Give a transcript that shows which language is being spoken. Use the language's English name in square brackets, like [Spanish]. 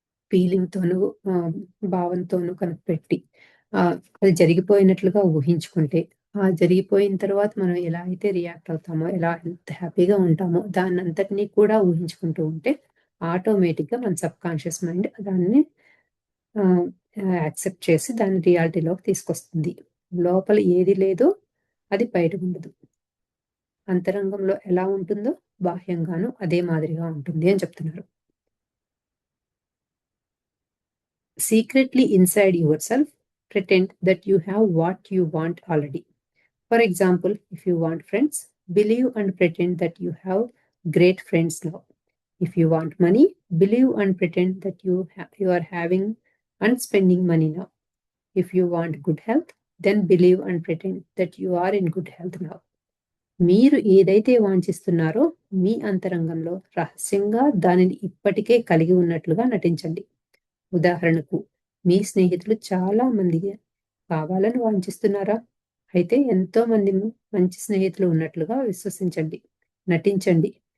[Telugu] ఫీలింగ్‌తోను భావంతోను కనుక పెట్టి అది జరిగిపోయినట్లుగా ఊహించుకుంటే, ఆ జరిగిపోయిన తర్వాత మనం ఎలా అయితే రియాక్ట్ అవుతామో, ఎలా ఎంత హ్యాపీగా ఉంటామో, దాన్నంతటిని కూడా ఊహించుకుంటూ ఉంటే, ఆటోమేటిక్‌గా మన సబ్‌కాన్షియస్ మైండ్ దాన్ని ఆహ్, యాక్సెప్ట్ చేసి దాన్ని రియాలిటీలోకి తీసుకొస్తుంది. లోపల ఏది లేదో అది బయటకుండదు. అంతరంగంలో ఎలా ఉంటుందో బాహ్యంగాను అదే మాదిరిగా ఉంటుంది అని చెప్తున్నారు. [English] Secretly inside yourself, pretend that you have what you want already. For example, if you want friends, believe and pretend that you have great friends now. If you want money, believe and pretend that you are having and spending money now. If you want good health, then believe and pretend that you are in good health now. [Telugu] మీరు ఏదైతే వాంఛిస్తున్నారో మీ అంతరంగంలో రహస్యంగా దానిని ఇప్పటికే కలిగి ఉన్నట్లుగా నటించండి. ఉదాహరణకు మీ స్నేహితులు చాలా మంది కావాలని వాంఛిస్తున్నారా? అయితే ఎంతో మంది మంచి స్నేహితులు ఉన్నట్లుగా విశ్వసించండి. నటించండి.